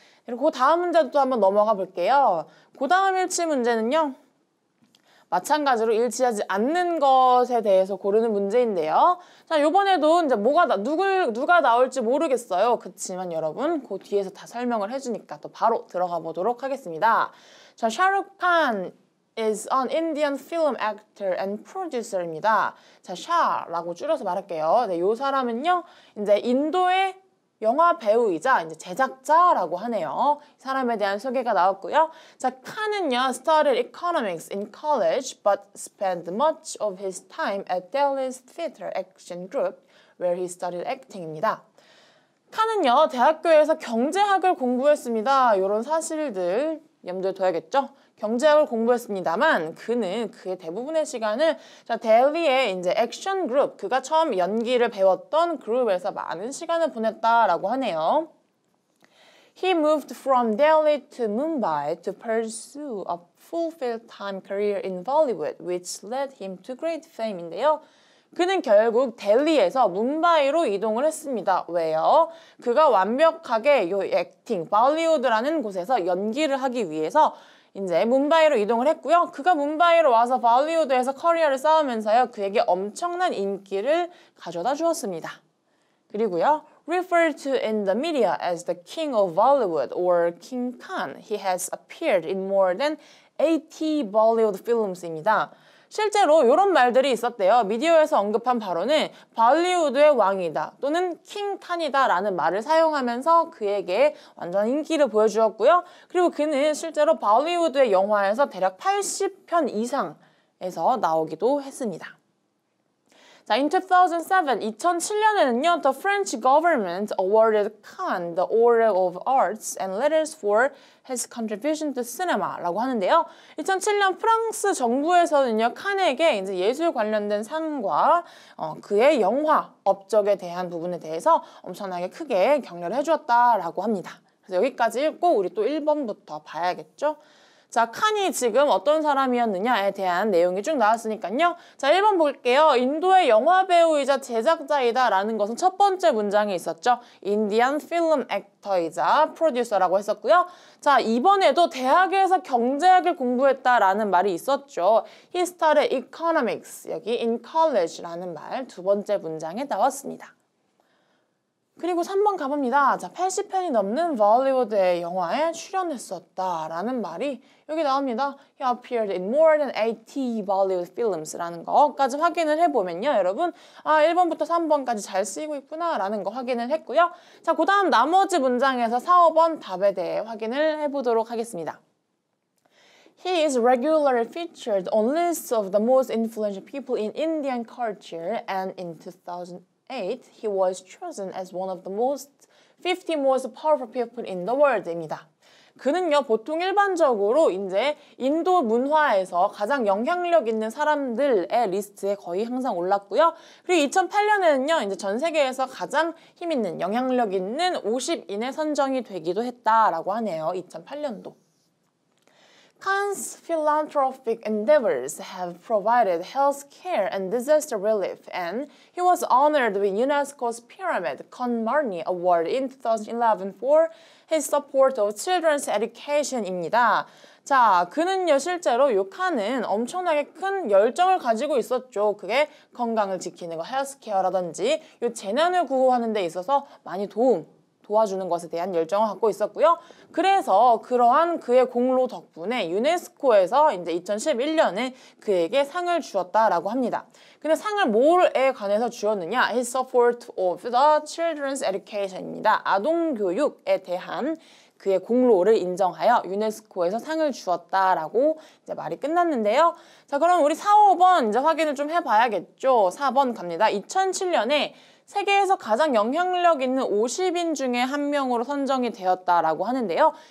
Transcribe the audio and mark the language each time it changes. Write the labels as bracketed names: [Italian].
[Korean] 그리고 그 다음 문제도 또 한번 넘어가 볼게요. 그 다음 일치 문제는요. 마찬가지로 일치하지 않는 것에 대해서 고르는 문제인데요. 자, 요번에도 이제 누가 나올지 모르겠어요. 그치만 여러분, 그 뒤에서 다 설명을 해주니까 또 바로 들어가 보도록 하겠습니다. [English] 자, Shah Rukh Khan is an Indian film actor and producer입니다. [Korean] 자, 샤라고 줄여서 말할게요. 네, 요 사람은요, 이제 인도의 영화 배우이자 이제 제작자라고 하네요. 이 사람에 대한 소개가 나왔고요. 자, 칸은요, [English] studied economics in college but spent much of his time at Delhi's Theatre Action Group where he studied acting입니다. [Korean] 칸은요, 대학교에서 경제학을 공부했습니다. 이런 사실들 염두에 둬야겠죠? 경제학을 공부했습니다만 그는 그의 대부분의 시간을 델리의 이제 액션 그룹, 그가 처음 연기를 배웠던 그룹에서 많은 시간을 보냈다라고 하네요. [English] He moved from Delhi to Mumbai to pursue a full-time career in Bollywood, which led him to great fame인데요. [Korean] 그는 결국 델리에서 뭄바이로 이동을 했습니다. 왜요? 그가 완벽하게 요 액팅, 발리우드라는 곳에서 연기를 하기 위해서 이제 뭄바이로 이동을 했고요. 그가 뭄바이로 와서 발리우드에서 커리어를 쌓으면서요. 그에게 엄청난 인기를 가져다 주었습니다. 그리고요. [English] Referred to in the media as the King of Bollywood or King Khan, he has appeared in more than 80 Bollywood films입니다. [Korean] 실제로 이런 말들이 있었대요. 미디어에서 언급한 바로는 발리우드의 왕이다 또는 킹 칸이다 라는 말을 사용하면서 그에게 완전 인기를 보여주었고요. 그리고 그는 실제로 발리우드의 영화에서 대략 80편 이상에서 나오기도 했습니다. [English] 자, in 2007년에는요, the French government awarded Khan the Order of Arts and Letters for his contribution to cinema라고 하는데요. [Korean] 2007년 프랑스 정부에서는요, 칸에게 이제 예술 관련된 상과 그의 영화 업적에 대한 부분에 대해서 엄청나게 크게 격려를 해주었다라고 합니다. 그래서 여기까지 읽고 우리 또 1번부터 봐야겠죠? 자, 칸이 지금 어떤 사람이었느냐에 대한 내용이 쭉 나왔으니까요. 자, 1번 볼게요. 인도의 영화 배우이자 제작자이다 라는 것은 첫 번째 문장에 있었죠. 인디안 필름 액터이자 프로듀서라고 했었고요. 자, 이번에도 대학에서 경제학을 공부했다라는 말이 있었죠. [English] He studied economics, [Korean] 여기 [English] in college [Korean] 라는 말 두 번째 문장에 나왔습니다. 그리고 3번 가봅니다. 자, 80편이 넘는 볼리우드의 영화에 출연했었다라는 말이 여기 나옵니다. [English] He appeared in more than 80 Bollywood films라는 거까지 확인을 해보면요. [Korean] 여러분, 1번부터 3번까지 잘 쓰이고 있구나라는 거 확인을 했고요. 자, 그 다음 나머지 문장에서 4, 5번 답에 대해 확인을 해보도록 하겠습니다. [English] He is regularly featured on lists of the most influential people in Indian culture and in 2008, he was chosen as one of the 50 most powerful people in the world입니다. [Korean] 그는요, 보통 일반적으로 이제 인도 문화에서 가장 영향력 있는 사람들의 리스트에 거의 항상 올랐고요. 그리고 2008년에는요, 이제 전 세계에서 가장 힘 있는, 영향력 있는 50인에 선정이 되기도 했다라고 하네요. 2008년도. [English] Khan's philanthropic endeavors have provided health care and disaster relief, and he was honored with UNESCO's Pyramid Khan-Marni Award in 2011 for his support of children's education입니다. [Korean] 자, 그는요, 실제로 요 칸은 엄청나게 큰 열정을 가지고 있었죠. 그게 건강을 지키는 거, 헬스케어라든지 요 재난을 구호하는 데 있어서 많이 도움 도와주는 것에 대한 열정을 갖고 있었고요. 그래서 그러한 그의 공로 덕분에 유네스코에서 이제 2011년에 그에게 상을 주었다라고 합니다. 근데 상을 뭐에 관해서 주었느냐? [English] His support of the children's education입니다. [Korean] 아동 교육에 대한 그의 공로를 인정하여 유네스코에서 상을 주었다라고 이제 말이 끝났는데요. 자, 그럼 우리 4, 5번 이제 확인을 좀 해봐야겠죠. 4번 갑니다. 2007년에 세계에서 가장 영향력 있는 50인 중에 한 명으로 선정이 되었다라고 하는데요.